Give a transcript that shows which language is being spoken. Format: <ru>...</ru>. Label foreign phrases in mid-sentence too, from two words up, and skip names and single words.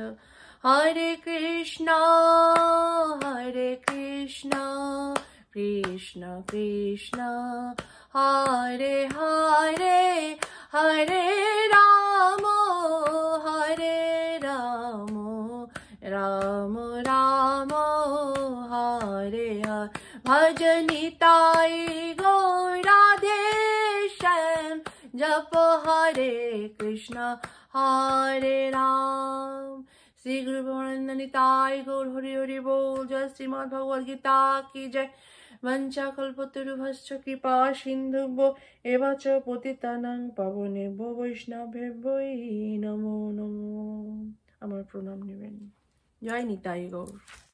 <bn>হরে কৃষ্ণ কৃষ্ণ কৃষ্ণ হরে হরে হরে রাম রাম রাম হরে হরে। ভজ নিতাই গৌর রাধে শ্যাম জপ হরে কৃষ্ণ হরে রাম। শ্রী গুরু ব্রহ্মানন্দ নিতাই গৌর হরি হরি बोल।</bn> <hi>जय श्रीमद् भगवद गीता की जय।</hi> <sa>वंचा कल्पतरुभ्यश्च कृपा सिन्धुभ्यो एव च पतितानां पावनेभ्यो वैष्णवेभ्यो नमो नमो।</sa> <bn>আমার প্রণাম নেবেন। জয় নিতাই গৌর।</bn>